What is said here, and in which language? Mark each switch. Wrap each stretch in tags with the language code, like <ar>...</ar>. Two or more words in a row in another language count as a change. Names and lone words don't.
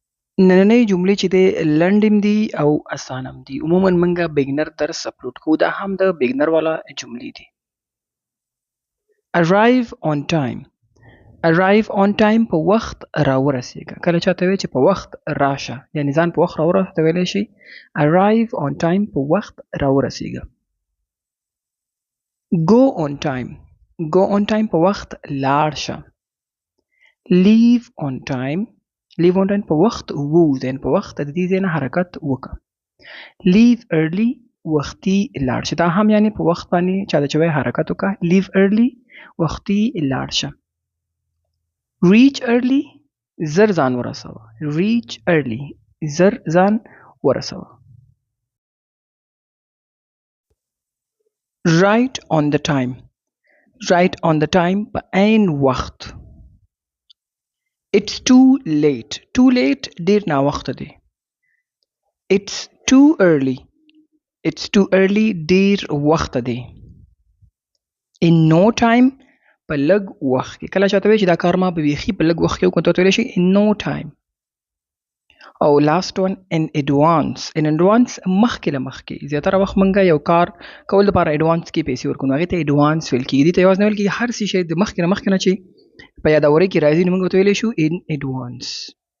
<ps>نننۍ جملې چې دی لنډ هم دي او اسان هم دي. عموما موږ بګنر درس اپلوډ کوو، دا هم د بګنر والا جملې دي.</ps> <en>arrive on time. arrive on time</en> <ps>په وخت راورسېږه. کله چاته وایي چې په وخت راشه، یعنې ځان په وخت راورسه ته ویلی شي</ps> <en>arrive on time</en> <ps>په وخت راورسېږه.</ps> <en>go on time. go on time</en> <ps>په وخت لاړ شه.</ps> <en>leave on time. leave on time</en> <ps>په وخت ووځه، یعنې په وخت د دې ځای نه حرکت وکړه.</ps> <en>leave early</en> <ps>وختي لاړ شه. دا هم یعنې په وخت باندې چاته چې وایي حرکت وکړه.</ps> <en>leave early</en> <ps>وختي لاړ شه.</ps> <en>reach early</en> <ps>زر ځان ورسوه.</ps> <en>reach early</en> <ps>زر ځان ورسوه.</ps> <en>right on the time. right on the time</en> <ps>په عین وخت.</ps> <en>it's too late. too late</en> <ps>ډیر ناوخته دی.</ps> <en>it's too early. it's too early</en> <ps>ډیر وخته دی.</ps> <en>in no time</en> <ps>په لږ وخت کې. کله چاته وایي چې دا کار ما په بیخي په لږ وخت کې وکړو، ته ویلی شي</ps> <en>in no time. او last one in advance. in advance</en> <ps>مخکې له مخکې. زیاتره وخت موږ یو کار کول لپاره advance کې پیسې ورکوو، نو هغې ته advance ویل کېږي. دې ته یوازې نه ویل کېږي، هر څه شی د مخکې نه چې په یادورۍ کې راځي نو موږ ورته ویلی شو</ps> <en>in advance.</en>